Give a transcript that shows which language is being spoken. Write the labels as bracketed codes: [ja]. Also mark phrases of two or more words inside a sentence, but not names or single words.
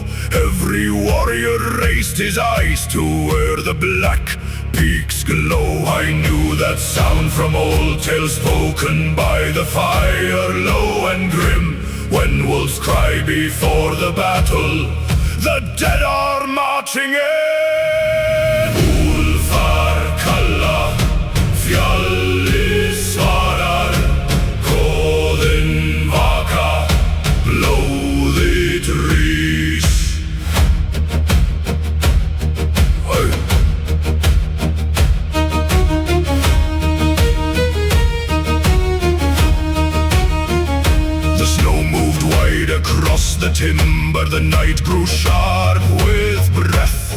[en] Every warrior raised his eyes to where the black peaks glow. I knew that sound from old tales spoken by the fire, low and grim. When wolves cry before the battle, the dead are marching in. [is] Úlfar kalla, fjalli svarar, góðin vaka, blóðið rís. [en] Across the timber, the night grew sharp with breath.